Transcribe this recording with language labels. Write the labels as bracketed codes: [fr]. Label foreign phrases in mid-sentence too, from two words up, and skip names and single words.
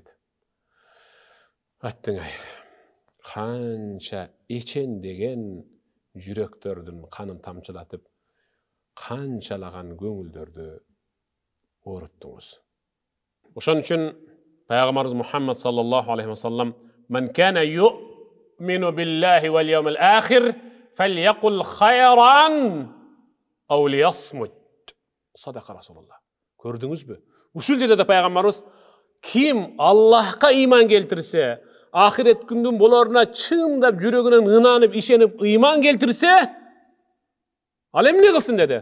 [ky] Аттыңай, канча эчен деген жүрөктөрдүн канын тамчылатып, канчалаган көңүлдөрдү ооруттуңуз. Ошон үчүн Пайгамбарыбыз Мухаммад [ar] صلى الله عليه وسلم "من كان يؤمن بالله واليوم الآخر فليقل خيرا أو ليصمت." صدق رسول الله. Көрдүңүзбү? [ky] Ушул жерде Пайгамбарыбыз ким Аллахка ыйман келтирсе, ахирет күндүн болоруна чындап жүрөгүнөн ынанып, ишенип, ыйман келтирсе, ал эмне кылсын деди?